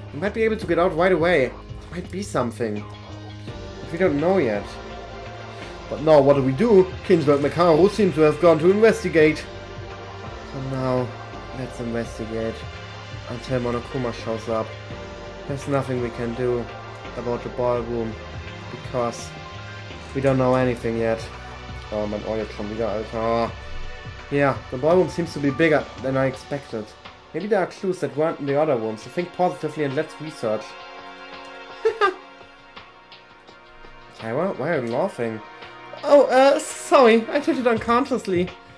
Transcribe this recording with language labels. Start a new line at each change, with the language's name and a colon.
English: We might be able to get out right away. There might be something. But we don't know yet. But now, what do we do? Kinzo and Mikao seem to have gone to investigate. So now, let's investigate. Until Monokuma shows up. There's nothing we can do about the ballroom. Because we don't know anything yet.
German: Oh, mein Ohr jetzt schon wieder, Alter.
English: Yeah, the ballroom seems to be bigger than I expected. Maybe there are clues that weren't in the other rooms, so think positively and let's research. Tyra, why are you laughing? Oh, sorry, I did it unconsciously.